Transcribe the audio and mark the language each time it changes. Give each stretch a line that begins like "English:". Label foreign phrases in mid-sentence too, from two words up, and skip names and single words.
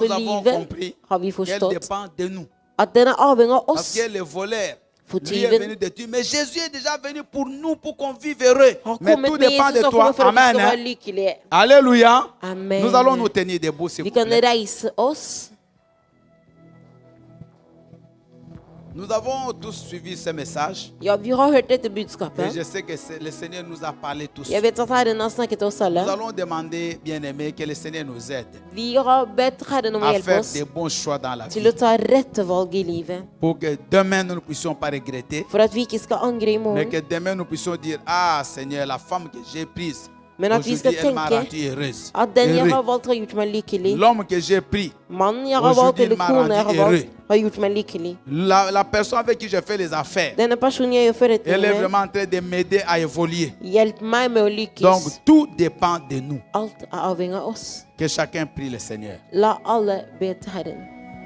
Norwegian: Så
French: avons
Norwegian: livet
French: compris
Norwegian: har vi
French: qu'elle
Norwegian: forstått
French: dépend de nous.
Norwegian: at den er avhengig av
French: Parce
Norwegian: oss.
French: que le voleur,
Norwegian: For
French: lui est
Norwegian: tyven
French: venu de Dieu. Mais Jésus est déjà venu pour nous, pour qu'on vive heureux.
Norwegian: har
French: Mais
Norwegian: kommet
French: tout
Norwegian: med
French: dépend de
Norwegian: Jesus og
French: toi.
Norwegian: kommet for at vi Amen. skal
French: hein.
Norwegian: være lykkelige.
French: Alléluia. Amen. Nous allons nous tenir debout, s'il
Norwegian: Vi
French: vous
Norwegian: kan
French: plaît.
Norwegian: reise oss.
French: Nous avons tous suivi ce message.
Norwegian: Ja, vi har hørt dette
French: Et
Norwegian: budskapet.
French: je sais que le Seigneur nous a parlé tous.
Norwegian: Jeg vet at Herren har snakket til oss alle.
French: Nous allons demander, bien-aimés, que le Seigneur nous aide
Norwegian: Vi har bedt Herren om å
French: à
Norwegian: hjelpe
French: faire
Norwegian: oss
French: des bons choix dans la
Norwegian: til
French: vie.
Norwegian: å ta rette valg i livet.
French: Pour que demain, nous ne puissions pas regretter.
Norwegian: For at vi ikke skal angre i
French: Mais
Norwegian: morgen.
French: que demain, nous puissions dire, ah Seigneur, la femme que j'ai prise,
Norwegian: Men at vi skal
French: aujourd'hui, elle m'a
Norwegian: tenke
French: rendue heureuse.
Norwegian: at den jeg har
French: Heureux.
Norwegian: valgt, har gjort meg lykkelig.
French: L'homme que j'ai pris,
Norwegian: Mannen jeg har valgt,
French: Aujourd'hui,
Norwegian: eller
French: m'a
Norwegian: kona jeg har
French: rendu
Norwegian: valgt,
French: heureux.
Norwegian: har gjort meg lykkelig.
French: la personne avec qui je fais les affaires,
Norwegian: Denne personen jeg gjør forretning
French: elle est
Norwegian: med,
French: vraiment en train de m'aider à évoluer.
Norwegian: hjelp meg med å
French: Donc,
Norwegian: lykkes.
French: tout dépend de nous.
Norwegian: Alt er avhengig av oss.
French: Que chacun prie le Seigneur.
Norwegian: La alle be til Herren.